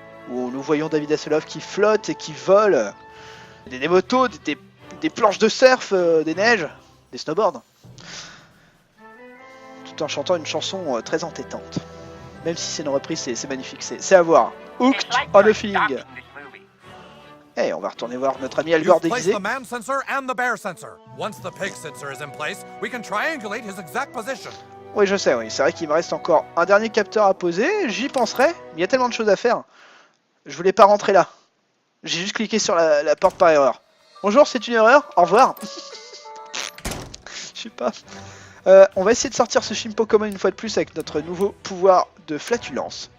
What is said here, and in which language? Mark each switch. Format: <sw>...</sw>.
<fr>Où nous voyons David Hasselhoff qui flotte et qui vole des motos, des planches de surf, des neiges, des snowboards, tout en chantant une chanson très entêtante. Même si c'est une reprise, c'est magnifique, c'est à voir. Hooked on a Feeling. Hey, on va retourner voir notre ami Algor</fr> <en>You've placed</en> <fr>déguisé.</fr> <en>the man sensor and the bear sensor. Once the pig sensor is in place, we can triangulate his exact position.</en> <fr>Oui, je sais, oui. C'est vrai qu'il me reste encore un dernier capteur à poser. J'y penserai, mais il y a tellement de choses à faire. Je voulais pas rentrer là. J'ai juste cliqué sur la porte par erreur. Bonjour, c'est une erreur. Au revoir. Je sais pas. On va essayer de sortir ce Shimpo Common une fois de plus avec notre nouveau pouvoir de flatulence.</fr>